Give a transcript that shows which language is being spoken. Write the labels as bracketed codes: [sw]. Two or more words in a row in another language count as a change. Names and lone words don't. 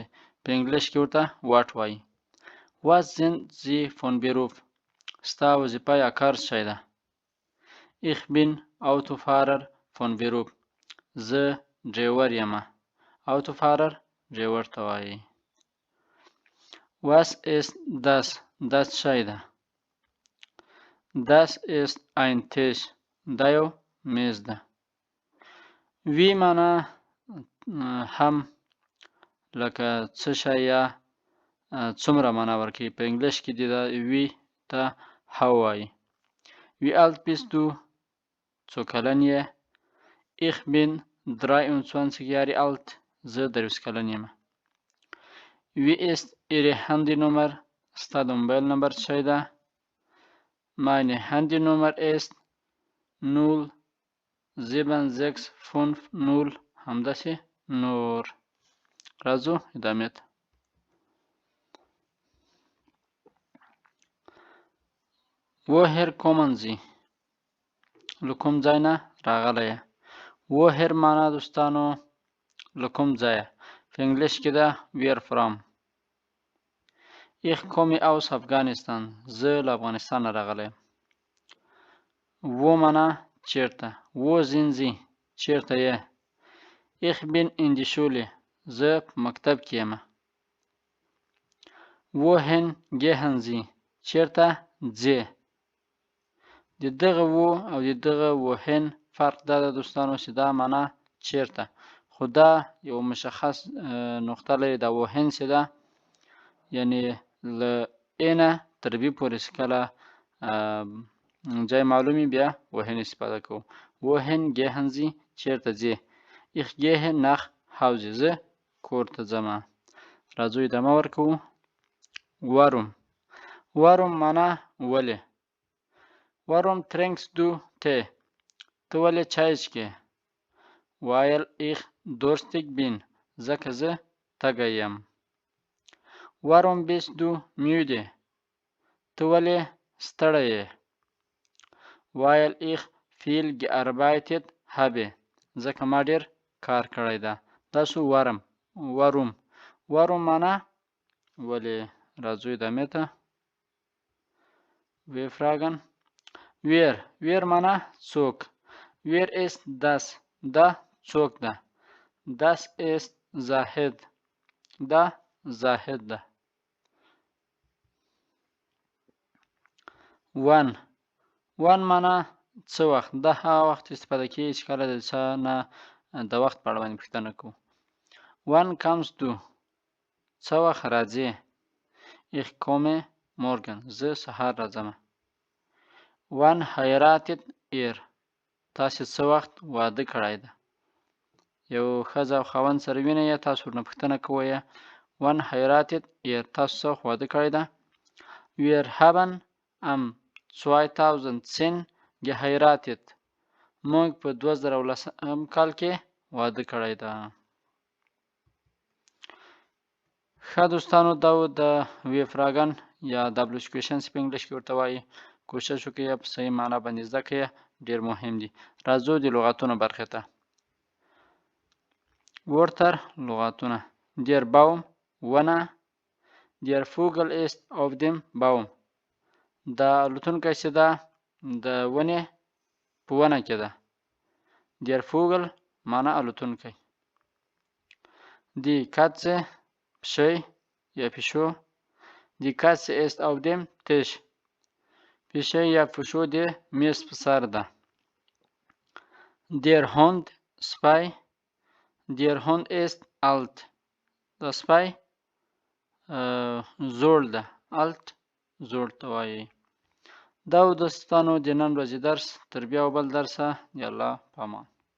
[ps] په انګلیش کې ورته واټ وایي. [de] Was sind Sie von Beruf? [ps] ستا وظیفه یا کار څه شی ده؟ [de] Ich bin Autofahrer von Beruf. [ps] زه ډریور یمه. Autofahrer ډریور ته وایي. [de] Was ist das؟ [ps] دا څه شی ده؟ [de] Das ist ein Tisch. [ps] دا یو میز ده. وی معنا هم لکه څه شی یا څومره معنا ورکوي. په انګلیش کې د وی ته how وایي. [de] Wie alt bist du؟ [ps] څو کلن یې؟ [de] Ich bin 23 Jahre alt. [ps] زه 23 کلن یم. [de] Wie ist Ihre Handynummer؟ [ps] ستا د موبایل نمبر څه شی ده؟ [de] Meine Handynummer ist 07650 [ps] همداسې نور. راځو ادامې ته. [de] Woher kommen Sie؟ [ps] له کوم ځای نه راغلی یې؟ Woher معنا دوستانو له کوم ځایه. په انګلیش کې ده [en] where from. [de] Ich komme aus Afghanistan. [ps] زه له افغانستان نه راغلی یم. Wo معنا چیرته. [de] Wo sind Sie؟ [ps] چیرته یې؟ [de] Ich bin in die Schule. [ps] زه په مکتب کې یم. [de] Wohin gehen Sie؟ [ps] چیرته ځې؟ د دغه وو او د دغه wohin فرق دا ده دوستانو چې دا معنا چیرته، خو دا یو مشخص نقطه لري. دا wohin چې ده یعنی له A نه تر B پورې چې کله ځای معلومي بیا wohin استفاده کوو. [de] Wohin gehen Sie؟ [ps] چیرته ځې؟ [de] Ich gehe nach Hause. [ps] زه کور ته ځمه. راځو ادامه ورکوو. [de] Warum؟ Warum [ps] معنا ولې. [de] Warum trinkst du Tee؟ [ps] ته ولې چای څښې؟ [de] Weil ich durstig bin. [ps] ځکه زه تږی یم. [de] Warum bist du müde؟ [ps] ته ولې ستړی یې؟ [de] Weil ich viel gearbeitet habe. [ps] ځکه ما ډېر کار کړی ده. دا شو warum. Warum معنا ولې. راځو ادامې ته. [de] Wir fragen Where [ps] معنا څوک. [de] Where ist das؟ [ps] دا څوک ده. [de] Das ist Zahid. [ps] دا زاهد ده. Wann معنا څه وخت. دا هغه وخت استفاده کیږي چې کله د څه نه د وخت په اړه باندې پوښتنه کوو. [de] Wann kommst du؟ [ps] څه وخت راځې؟ [de] Ich komme morgen. [ps] زه سهار راځم. [de] Wann heiratet ihr؟ [ps] تاسې څه وخت واده کړی ده. یو ښځه او خاوند سره وینئ یا تاسو ورنه پوښتنه کوئ. [de] Wann heiratet ihr؟ [ps] تاسو څه وخت واده کړی ده. [de] Wir haben am 2010 geheiratet. [ps] موږ په 2010 کال کې واده کړی ده. ښه دوستانو دا و د [de] W Fragen [ps] یا [en] WH questions [ps] په انګلیش کې ورته وایي. کوشش وکړئ په صحیح معنا باندې زده کړئ. ډېر مهم دي. راځو د لغاتونو برخې ته. ورتر لغاتونه. [de] Der Baum ونه. Der Vogel ist auf dem Baum. [ps] دا الوتونکی چې ده د ونې په ونه کې ده. [de] Der Vogel [ps] معنا الوتونکی. [de] Die Katze [ps] پشۍ یا پیشو. [de] Die Katze ist auf dem Tisch. [ps] پیشۍ یا پیشو د میز په سر ده. [de] Der Hund سپی. Der Hund ist alt. [ps] دا سپی زوړ ده. alt زوړ ته وایي. دا و دوستانو د نن ورځې درس. تر بیا بل درسه د الله په امان.